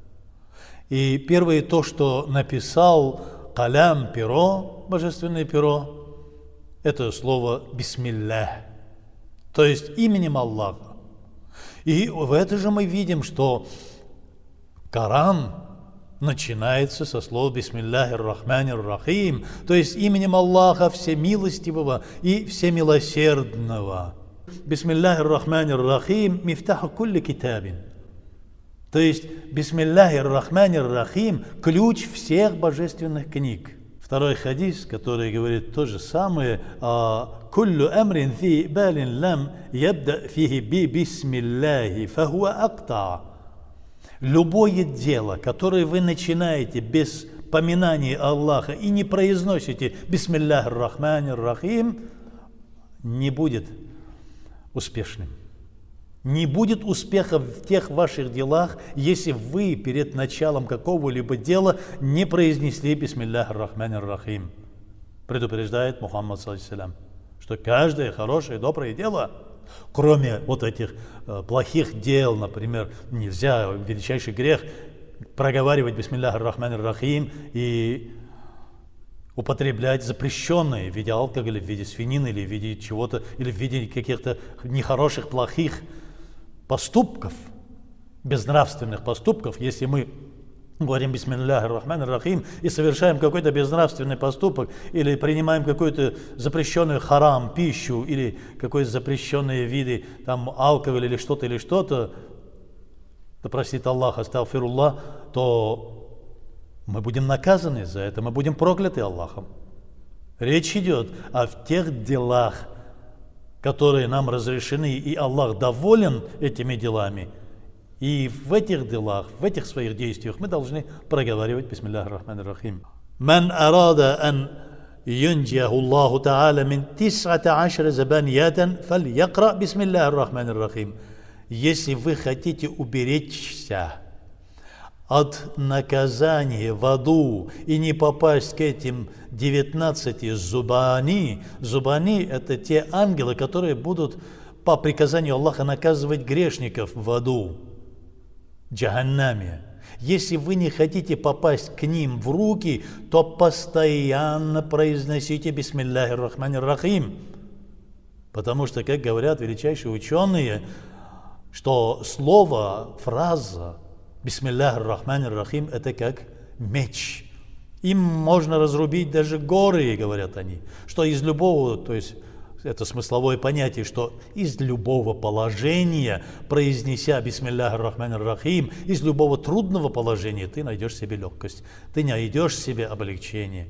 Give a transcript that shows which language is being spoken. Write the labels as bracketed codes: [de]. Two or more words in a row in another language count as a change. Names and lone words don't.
[ru] И первое то, что написал калям, перо, божественное перо, это слово бисмиллях, то есть именем Аллаха. И в это же мы видим, что Коран начинается со слова [ar] بسم الله الرحمن الرحيم, [ru] то есть именем Аллаха Всемилостивого и Всемилосердного. [ar] بسم الله الرحمن الرحيم مفتاح كل كتاب. [ru] То есть [ar] بسم الله الرحمن الرحيم – [ru] ключ всех божественных книг. Второй хадис, который говорит то же самое: [ar] «كل أمر في بال لم يبدأ فيه ب بسم الله فهو أقطع». [ru] Любое дело, которое вы начинаете без поминания Аллаха и не произносите [ar] بسم الله الرحمن الرحيم, [ru] не будет успешным. Не будет успеха в тех ваших делах, если вы перед началом какого-либо дела не произнесли [ar] بسم الله الرحمن الرحيم. [ru] Предупреждает Мухаммад [ar] صلى الله عليه وسلم, [ru] что каждое хорошее, доброе дело, кроме вот этих плохих дел, например, нельзя, величайший грех, проговаривать [ar] بسم الله الرحمن الرحيم [ru] и употреблять запрещенные в виде алкоголя, в виде свинины или в виде чего-то, или в виде каких-то нехороших, плохих поступков, безнравственных поступков. Если мы говорим [ar] بسم الله الرحمن الرحيم [ru] и совершаем какой-то безнравственный поступок или принимаем какую-то запрещенную харам пищу или какие-то запрещенные виды там алкоголя или что-то, да простит Аллах, астагфируллах, то мы будем наказаны за это, мы будем прокляты Аллахом. Речь идет о тех делах, которые нам разрешены, и Аллах доволен этими делами. И в этих делах, в этих своих действиях мы должны проговаривать [ar] بسم الله الرحمن الرحيم. من أراد أن ينجيه الله تعالى من 19 زبانية فليقرأ بسم الله الرحمن الرحيم. [ru] Если вы хотите уберечься от наказания в аду и не попасть к этим 19 зубани. Зубани – это те ангелы, которые будут по приказанию Аллаха наказывать грешников в аду, джаханнаме. Если вы не хотите попасть к ним в руки, то постоянно произносите [ar] بسم الله الرحمن الرحيم. [ru] Потому что, как говорят величайшие ученые, что слово, фраза [ar] بسم الله الرحمن الرحيم – [ru] это как меч. Им можно разрубить даже горы, говорят они. Что из любого, то есть это смысловое понятие, что из любого положения, произнеся [ar] بسم الله الرحمن الرحيم, [ru] из любого трудного положения ты найдешь себе легкость, ты найдешь себе облегчение.